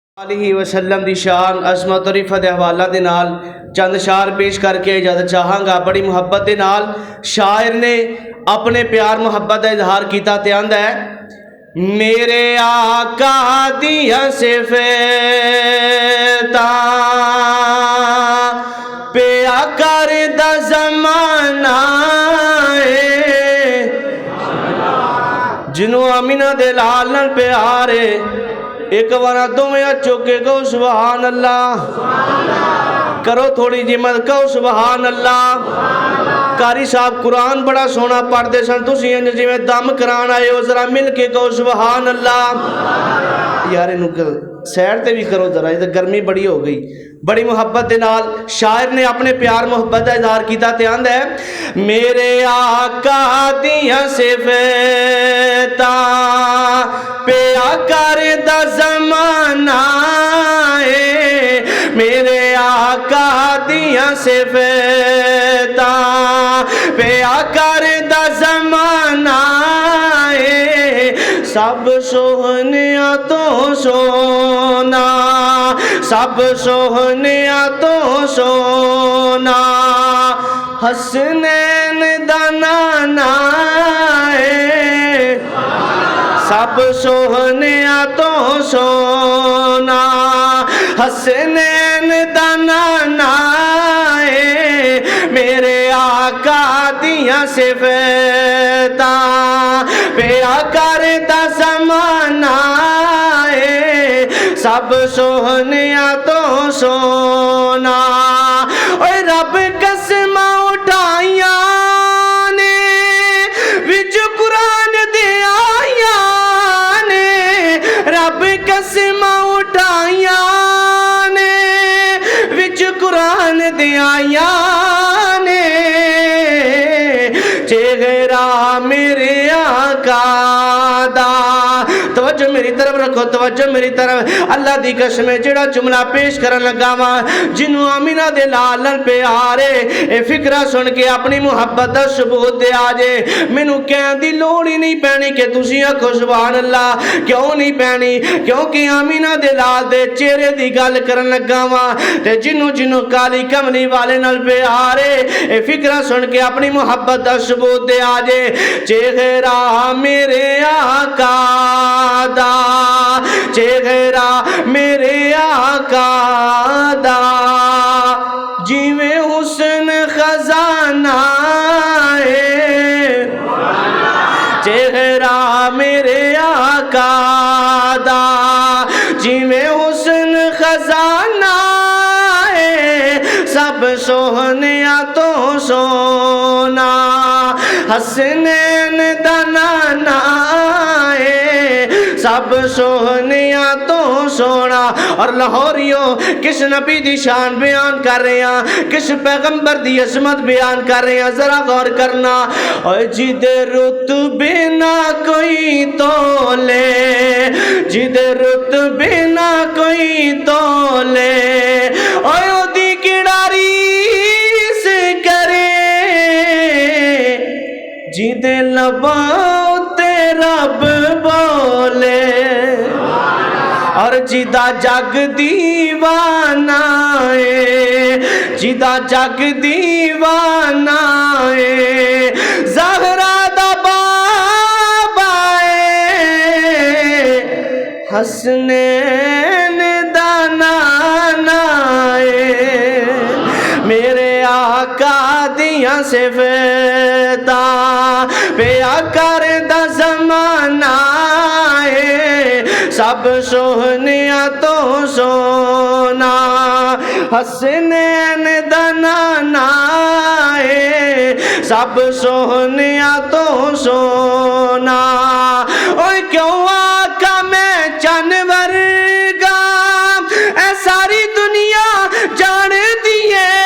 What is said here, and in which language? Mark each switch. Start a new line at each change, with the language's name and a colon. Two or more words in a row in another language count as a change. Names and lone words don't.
Punjabi: علیہ وسلم دی شان عظمت اور رفت حوالہ دے نال چند اشعار پیش کر کے اجازت چاہاں گا۔ بڑی محبت دے نال شاعر نے اپنے پیار محبت کا اظہار کیتا تے آندا ہے میرے آقا دیاں صفتاں پیا کردا زمانہ جنوں آمینہ دے لال نال پیارے ایک بارہ دومیں چوکے کہو سبحان اللہ کرو تھوڑی جی مت کہو سبحان اللہ قاری صاحب قرآن بڑا سونا پڑھ دے سن تسی انج جویں دم کران آئے ہو ذرا مل کے کہو سبحان اللہ یار انہوں سیر تے بھی کرو ذرا یہ گرمی بڑی ہو گئی۔ بڑی محبت دے نال شاعر نے اپنے پیار محبت کا اظہار کیتا تے آندا ہے میرے آقا دیاں صفتاں پیا کردا زمانہ میرے آقا دیاں صفتاں پیا کردا زمانہ سب سوہنیاں تو سونا سب سوہنیاں تو سونا حسنین دا نانا سب سوہنیاں تو سونا حسنین دا نانا میرے آقا دیاں صفتاں پیا کردا زمانہ سب سوہنیاں تو سونا اوے رب قسماں اٹھائیاں نے وچ قرآن دے آیاں نے رب قسماں اٹھائیاں نے وچ قرآن دے آیاں نے چہرہ میرے آقا دا توجہ میری طرف رکھو توجہ میری طرف اللہ دی قسم جڑا جملہ پیش کرن لگا وا جنوں آمینہ دے لال نال پیارے اے فکرہ سن کے اپنی محبت دا ثبوت دے آجے مینوں کہن دی لوڑ ہی نہیں پینی کہ تسی آکھو سبحان اللہ کیوں نہیں پینی کیونکہ آمینہ دے لال دے چہرے دی گل کرن لگا وا تے جنوں کالی کملی والے نال پیارے اے فکرہ سن کے اپنی محبت دا ثبوت دے آجے چہرہ میرے آقا دا چہرہ میرے آقا دا جیویں حسن خزانہ چہرہ میرے آقا دا جیویں حسن خزانہ سب سوہنیاں تو سونا حسنین دا نانا سب سوہنیاں تو سونا اور لاہوریوں کس نبی دی شان بیان کر رہے ہیں کس پیغمبر دی عظمت بیان کر رہے ہیں ذرا غور کرنا اور جدے رتبے نہ کوئی تولے جدے رتبے نہ کوئی تولے اور دی کڑاری سے کرے جدے لباؤ تے رب بولے اور جدا جگ دیوانہ جدا جگ دیوانہ زہرا دا بابا حسنین دا نانا میرے آقا دیاں صفتاں پیا کردا زمانہ سب سوہنیاں تو سونا حسنین دا نانا سب سوہنیاں تو سونا اوہ کیوں آقا میں جانور گا اے ساری دنیا جان دیئے